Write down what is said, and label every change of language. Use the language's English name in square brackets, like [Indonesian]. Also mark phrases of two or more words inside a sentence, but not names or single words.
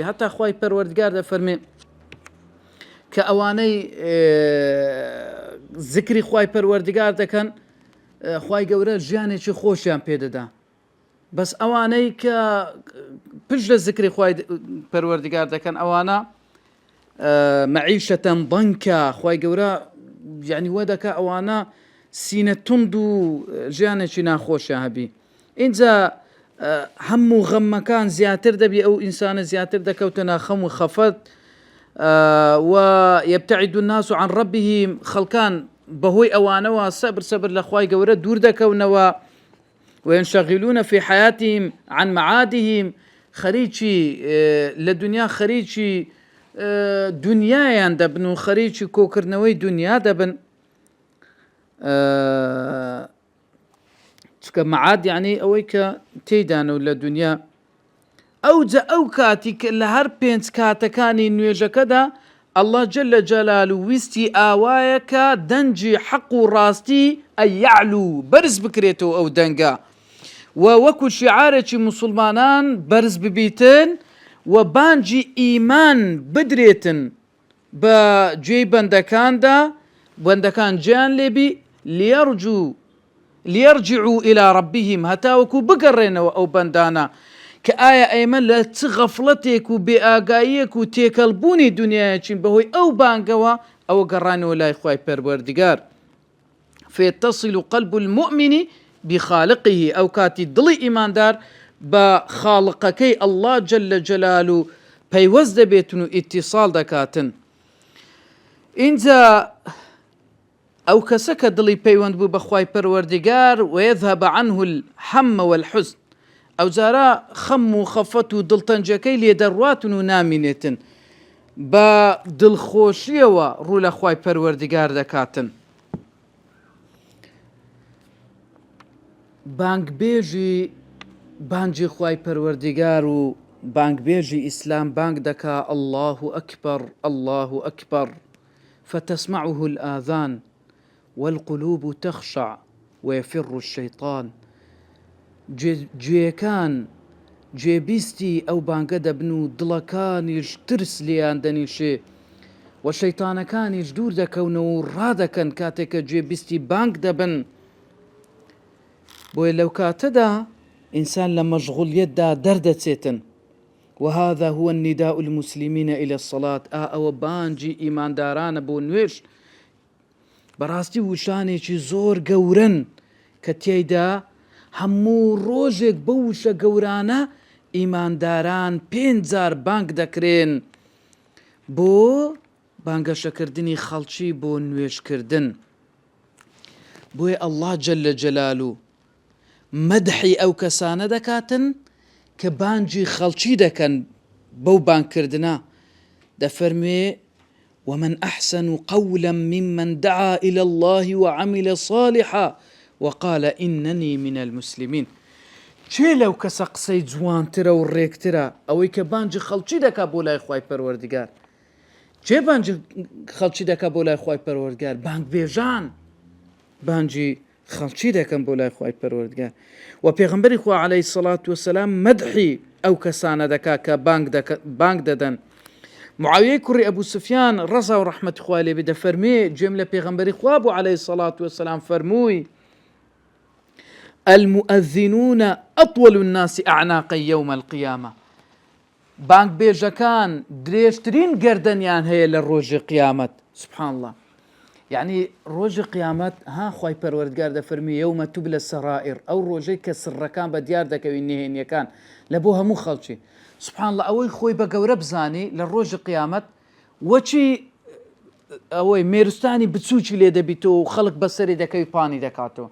[Central Kurdish] هەتا خوای پەروەردگار دەفەرمێ کە ئەوانەی زیکری خوای پەروەردگار دەکەن خوای گەورە ژیانێکی خۆشیان پێدەدا، بەس ئەوانەی کە پشت لە زیکری خوای پەروەردگار دەکەن ئەوانە [Arabic] مەعیشەتەن ضەنکە، [Central Kurdish] خوای گەورە یعنی وە دەکە ئەوانە سینە توند و ژیانێکی ناخۆشیان هەبی. ئینجا هەموو غەمەکان زیاتر دەبی، ئەو ئینسانە زیاتر دەکەوتە خەم و خەفەت [Arabic] و يبتعد الناس عن ربهم، [Central Kurdish] خەڵکان بەهۆی ئەوانەوە سەبر لە خوای گەورە دوور دەکەونەوە، [Arabic] وينشغلون في حياتهم عن معادهم، [Central Kurdish] خەریکی لە دنیا خەریکی دنیایان دەبن و خەریکی کۆکردنەوەی دنیا دەبن، چکە معاد یعنی ئەوەی کە تێیدانە و لە دنیا. ئەوجا ئەو کاتی لە هەر 5 کاتەکانی نوێژەکەدا [Arabic] الله جل جلاله [Central Kurdish] ویستی ئاوایە کە دەنجی حەق و ڕاستی ئەیعلو بەرز بکرێتەوە ئەو دەنگە و وەکو شیعارێکی موسڵمانان بەرز ببیتن و بانجی ئیمان بدرێتن بە گوێی بەندەکاندا، بەندەکان گیان لێبی [Arabic] ليرجعوا إلى ربهم، [Central Kurdish] هەتاوەکو بگەڕێنەوە ئەو بەندانە کە ئایا ئێمە لە چ غەفڵەتێک و بێئاگاییەک و تێکەڵبوونی دنیایەکین بەهۆی ئەو بانگەوە ئەوە گەڕانەوە لای خوای پەروەردگار. [Arabic] فيتصل قلب المؤمن بخالقه، [Central Kurdish] ئەو کاتی دڵی ئیماندار بە خاڵقەکەی [Arabic] الله جل جلاله [Central Kurdish] پەیوەست دەبێتن و ئیتیصال دەکاتن. ئینجا ئەو کەسە کە دڵی پەیوەند بوو بە خوای پەروەردگار [Arabic] ويذهب عنه الهم والحزن، [Central Kurdish] ئەو جارە خەم و خەفەت و دڵتەنجەکەی لێ دەڕواتن و نامینێتن، بە دڵخۆشیەوە ڕوو لە خوای پەروەردگار دەکاتن. بانگی خوای پەروەردگار و بانگبێژی ئیسلام بانگ دەکا [Arabic] الله أكبر الله أكبر فتسمعه الآذان والقلوب تخشع ويفر الشيطان. [Central Kurdish] گوێکان گوێبیستی ئەو بانگە دەبن و دڵەکانیش ترس لێیان دەنیشێ و شەیتانەکانیش دوور دەکەونەوە و ڕادەکەن کاتێککە گوێبیستی بانگ دەبن. بۆیە لەو کاتەدا ئینسان لە مەشغوڵیەتدا دەردەچێتن. [Arabic] وهذا هو النداء المسلمين إلى الصلاة. [Central Kurdish] ئەوە بانجی ئیماندارانە بۆ نوێژ. بەڕاستی وشانێکی زۆر گەورن کە تێیدا هەموو ڕۆژێک بە وشە گەورانە ئیمانداران 5 جار بانگ دەکرێن بۆ بانگەشەکردنی خەڵکی بۆ نوێژکردن. بۆیە [Arabic] ئەڵڵا جەلە جەلالوو [Central Kurdish] مەدحی ئەو کەسانە دەکاتن کە بانجی خەڵکی دەکەن بەو بانگکردنە. [Arabic] دەفەرموێ ومن أحسن قولا ممن دعا إلى الله وعمل صالحا وقال إنني من المسلمين. [Central Kurdish] چێ لەو کەسە قسەی جوانترە و ڕێکترە ئەوەی کە بانجی خەڵکی دەکا بۆ لای خوای پەروەردگار؟ چێ بانجی خەڵکی دەکا بۆ لای خوای پەروەردگار؟ بانگ بێژان بانجی خەڵکی دەکەن بۆ لای خوای پەروەردگار. و پێغەمبەری خوا [Arabic] عەلەیهی سەڵات وەسەلام [Central Kurdish] مەدحی ئەو کەسانە دەکا کە بانگ دەدەن. معاویەی کوڕی ئەبوو سوفیان ڕەزا و ڕەحمەتی خوا لێ بێ دەفەرمێ گوێم لە پێغەمبەری خوا بوو [Arabic] عەلەیهی سەڵات وەسەلام [Central Kurdish] فەرمووی [Arabic] المؤذنون أطول الناس أعناقا يوم القيامة. [Central Kurdish] بانگ بێژەکان درێژترین گەردەنیان هەیە لە ڕۆژی قیامەت. [Arabic] سبحان الله. [Central Kurdish] يعني ڕۆژی قیامەت خوای پەروەردگار دەفەرمی [Arabic] یەومە توبلە السەرائر، [Central Kurdish] ئەو ڕۆژەی کە سڕەکان بە دیار دەکەوین نهێنیەکان لە بۆ هەموو خەڵکی. [Arabic] سبحان الله. [Central Kurdish] ئەوەی خۆی بە گەورە بزانی لە ڕۆژی قیامەت وەچی ئەوەی مێروستانی بچووکی لێ دەبیتەوە و خەڵک بەسەری دەکەوی پانی دەکاتەوە.